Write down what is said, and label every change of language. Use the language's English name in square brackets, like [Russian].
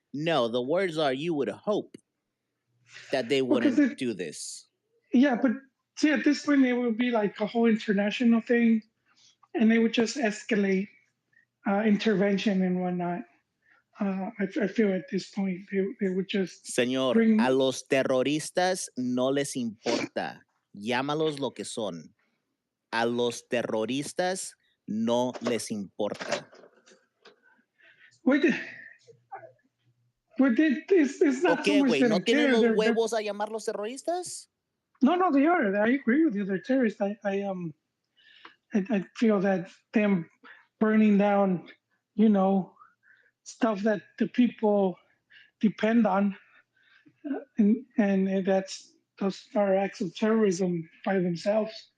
[English] No, the words are you would hope that they wouldn't do this. Yeah, but see, at this point, it would be like a whole international thing, and they would just escalate intervention and whatnot. I feel at this point, they would just... [Spanish] Señor, a los terroristas no les importa. Llámalos lo que son. A los terroristas no les importa. [English] It's not okay, so much [Spanish] güey, ¿no tienen los huevos a llamarlos terroristas? [English] No, they are. I agree with you. They're terrorists. I feel that them burning down, stuff that the people depend on, and those are acts of terrorism by themselves.